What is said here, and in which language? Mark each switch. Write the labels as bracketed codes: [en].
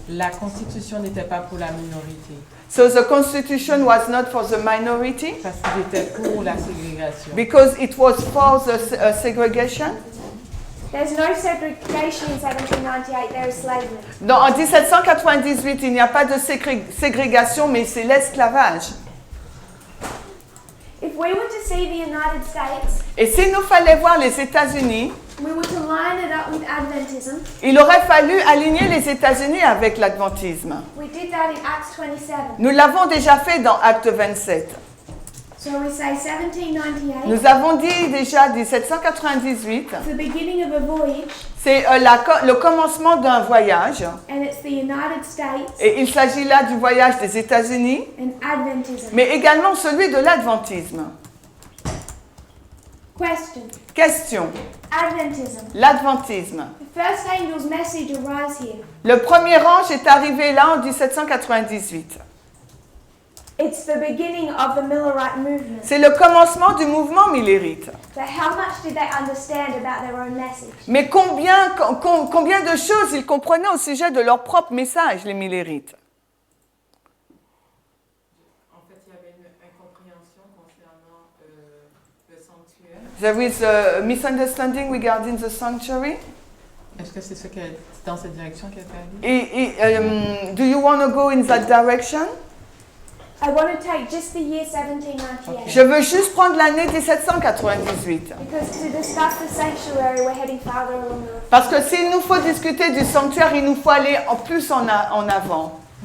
[fr] la Constitution n'était pas pour la minorité, [en] so the Constitution was not for the minority, [fr] parce qu'il était pour la ségrégation. [en] because it was for the segregation. There's no segregation in 1798, there is slavery. [fr] Donc, en 1798, il n'y a pas de ségrégation, mais c'est l'esclavage. [en] If we were to see the United States, [fr] Et s'il nous fallait voir les États-Unis, [en] we were to line it up with Adventism, [fr] il aurait fallu aligner les États-Unis avec l'adventisme. [en] we did that in Acts 27. [fr] Nous l'avons déjà fait dans Acte 27. [en] So we say 1798, [fr] Nous avons dit déjà 1798, [en] it's the beginning of a voyage, [fr] c'est le commencement d'un voyage. [en] and it's the United States [fr] Et il s'agit là du voyage des États-Unis, [en] and Adventism. [fr] mais également celui de l'adventisme. [en] Question. [fr] Question. [en] Adventism. [fr] L'adventisme. [en] The first angel's message arrives here. [fr] Le premier ange est arrivé là en 1798. [en] It's the beginning of the Millerite movement. [fr] C'est le commencement du mouvement millérite. [en] So how much did they understand about their own message? [fr] Mais combien de choses ils comprenaient au sujet de leur propre message, les millérites? En fait, il y avait une incompréhension concernant le sanctuaire. [en] There is a misunderstanding regarding the sanctuary. [fr] Est-ce que c'est dans cette direction qu'elle est allée? [en] Do you want to go in that direction? I want to take just the year 1798 [fr] Je veux juste prendre l'année 1798. [en] because to discuss the sanctuary, we're heading farther along the [fr] Parce que s'il nous faut discuter du sanctuaire, il nous faut aller en plus en avant.